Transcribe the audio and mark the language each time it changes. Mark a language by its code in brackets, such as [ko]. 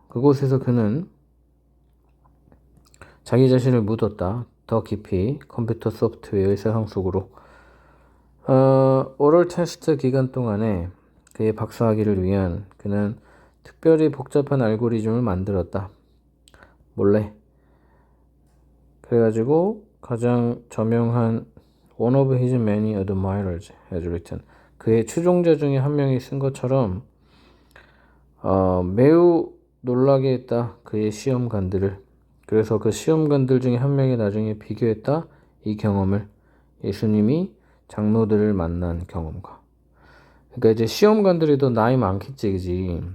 [ko] 그곳에서 그는 자기 자신을 묻었다. 더 깊이 컴퓨터 소프트웨어의 세상 속으로. 오럴 테스트 기간 동안에 그의 박사학위를 위한 그는 특별히 복잡한 알고리즘을 만들었다. 몰래. 그래가지고 가장 저명한 [en] One of his many admirers has written. [ko] 그의 추종자 중에 한 명이 쓴 것처럼 매우 놀라게 했다. 그의 시험관들을. 그래서 그 시험관들 중에 한 명이 나중에 비교했다. 이 경험을. 예수님이 장로들을 만난 경험과. 그러니까 이제 시험관들이 더 나이 많겠지, 그지?